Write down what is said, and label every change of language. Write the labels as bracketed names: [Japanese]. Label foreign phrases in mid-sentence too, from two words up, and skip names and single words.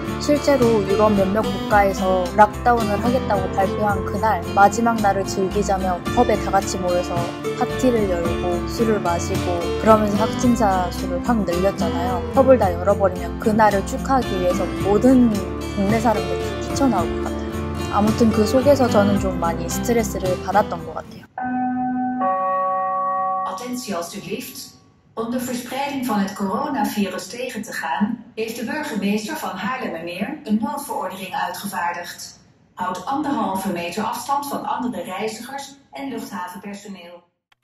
[Korean] 실제로 유럽 몇몇 국가에서 락다운을 하겠다고 발표한 그날 마지막 날을 즐기자며 펍에 다 같이 모여서 파티를 열고 술을 마시고 그러면서 확진자 수를 확 늘렸잖아요. 펍을 다 열어버리면 그날을 축하하기 위해서 모든 국내 사람들이 다 뛰쳐나올 것 같아요. 아무튼 그 속에서 저는 좀 많이 스트레스를 받았던 것 같아요. [Dutch] Attentie alstublieft. Om de verspreiding van het coronavirus tegen te gaan, heeft de burgemeester van Haarlemmermeer een noodverordening uitgevaardigd. Houd 1,5 meter afstand van andere reizigers en luchthavenpersoneel.